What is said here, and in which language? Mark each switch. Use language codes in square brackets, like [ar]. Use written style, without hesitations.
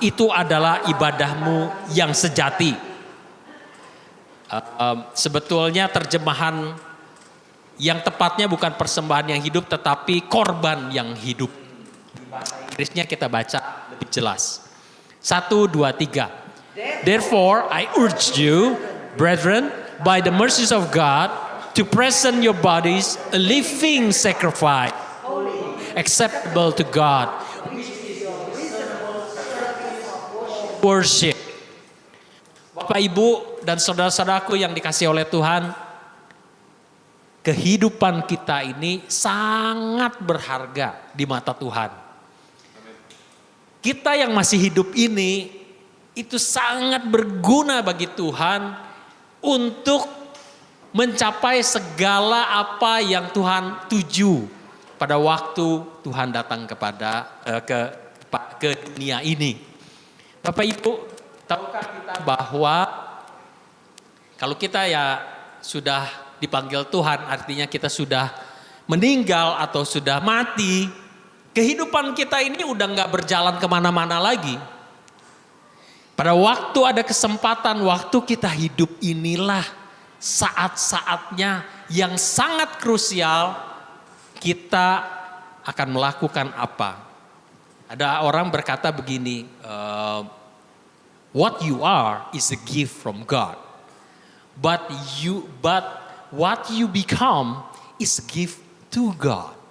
[id] Itu adalah ibadahmu yang sejati. Sebetulnya terjemahan yang tepatnya bukan persembahan yang hidup tetapi korban yang hidup. Di bahasa Inggrisnya kita baca lebih jelas. 1, 2, 3. [en] Therefore I urge you, brethren, by the mercies of God, to present your bodies a living sacrifice, acceptable to God, worship. [id] Bapak, Ibu, dan saudara-saudaraku yang dikasihi oleh Tuhan, kehidupan kita ini sangat berharga di mata Tuhan. Kita yang masih hidup ini itu sangat berguna bagi Tuhan untuk mencapai segala apa yang Tuhan tuju pada waktu Tuhan datang ke dunia ini. Bapak Ibu, tahukah kita bahwa kalau kita ya sudah dipanggil Tuhan, artinya kita sudah meninggal atau sudah mati, kehidupan kita ini udah gak berjalan kemana-mana lagi. Pada waktu ada kesempatan, waktu kita hidup inilah saat-saatnya yang sangat krusial kita akan melakukan apa. Ada orang berkata begini, [en] what you are is a gift from God. But what you become is a gift to God.